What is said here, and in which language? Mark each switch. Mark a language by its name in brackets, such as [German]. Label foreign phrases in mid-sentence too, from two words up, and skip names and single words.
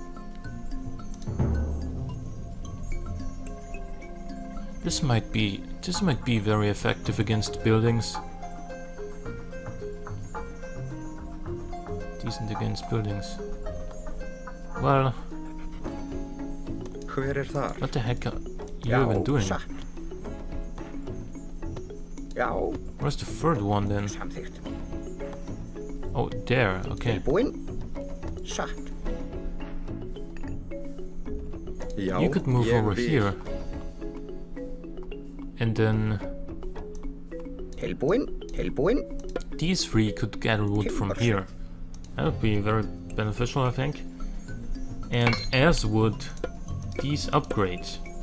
[English] This might be very effective against buildings. Decent against buildings. Well, [Icelandic] Hver þar? [English] what the heck are you even doing? [Icelandic] satt. Já, [English] Where's the third one then? [Icelandic] samþykkt. [English] Oh, there, okay. [Icelandic] Tilbúin. Satt. Já, [English] You could move [Icelandic] ég [English] over [Icelandic] vil. [English] here. And then [Icelandic] Tilbúin. Tilbúin. [English] these 3 could gather wood from here. That would be very beneficial, I think. And as would these upgrades.